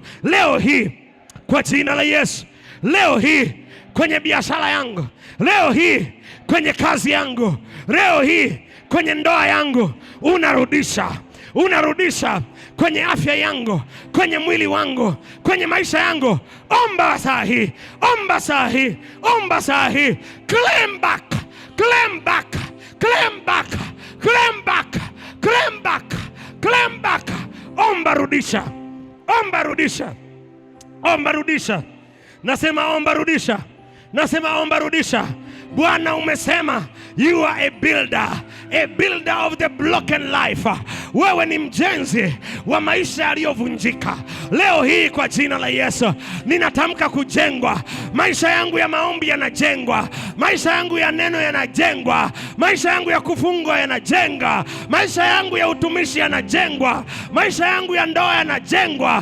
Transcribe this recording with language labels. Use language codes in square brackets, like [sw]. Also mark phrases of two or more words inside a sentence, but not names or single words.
[sw] Leo hii kwa jina la Yesu, leo hii kwenye biashara yangu, leo hii kwenye kazi yangu, leo hii kwenye ndoa yangu, unarudisha, unarudisha kwenye afya yangu, kwenye mwili wangu, kwenye maisha yangu. Omba saa hii, omba saa hii, omba saa hii. [en] Claim back, claim back, claim back, claim back, claim back, claim back. [sw] Omba rudisha, omba rudisha, omba rudisha. Nasema omba rudisha, nasema omba rudisha. Bwana umesema [en] you are a builder of the broken life. [sw] Wewe ni mjenzi wa maisha yaliyovunjika. Leo hii kwa jina la Yesu ninatamka kujengwa. Maisha yangu ya maombi yanajengwa, maisha yangu ya neno yanajengwa, maisha yangu ya kufungwa yanajenga, maisha yangu ya utumishi yanajengwa, maisha yangu ya ndoa yanajengwa.